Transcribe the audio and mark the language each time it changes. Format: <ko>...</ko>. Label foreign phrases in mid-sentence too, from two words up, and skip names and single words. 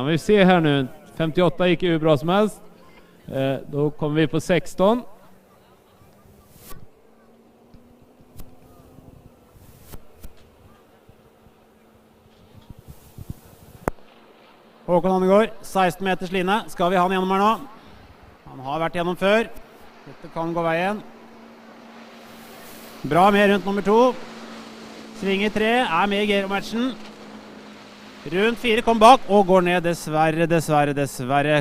<sv>Vi ser här nu, 58 gick ju hur bra som helst. Då kommer vi på 16. Håkon Handegård, 16 meters line.</sv> <no>Skal vi ha han gjennom her nå? Han har vært gjennom før. Dette kan gå veien. Bra med rundt nummer 2. Svinger 3, med i Gero-matchen. Rundt 4 kom bak og går ned, dessverre.</no>